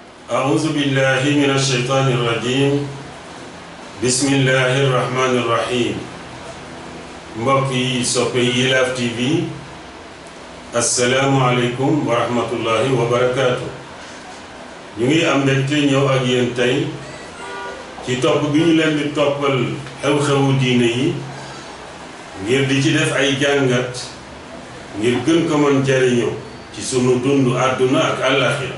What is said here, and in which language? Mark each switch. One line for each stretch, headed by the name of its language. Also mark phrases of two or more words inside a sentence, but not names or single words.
Arabic: أعوذ بالله من الشيطان الرجيم بسم الله الرحمن الرحيم
Wolof: mbokk yi soppe
Arabic: Yelaf TV السلام عليكم ورحمة الله وبركاته.
Wolof: ñu ngi am mbégte ñëw ak yéen tey ci topp bi ñu leen di toppal xew-xewu diine yi ngir di ci def ay jàngat ngir gën ko mën jariñoo ci sunu dundu àdduna ak àllaaxira.